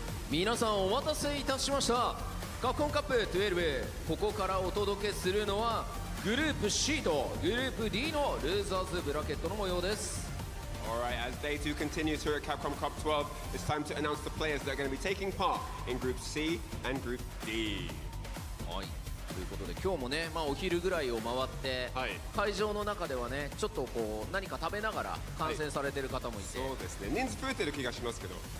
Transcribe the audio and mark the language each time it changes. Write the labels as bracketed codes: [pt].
[ja] 皆さんお待たせいたしました。カプコンカップ12、ここからお届けするのはグループ C とグループ D のルーザーズブラケットの模様です。 [en] Alright, as day 2 continues here at Capcom Cup 12, it's time to announce the players that are going to be taking part in Group C and Group D. [ja] はい、ということで今日もね、お昼ぐらいを回って、会場の中ではね、ちょっとこう何か食べながら観戦されてる方もいて、そうですね、人数増えてる気がしますけど、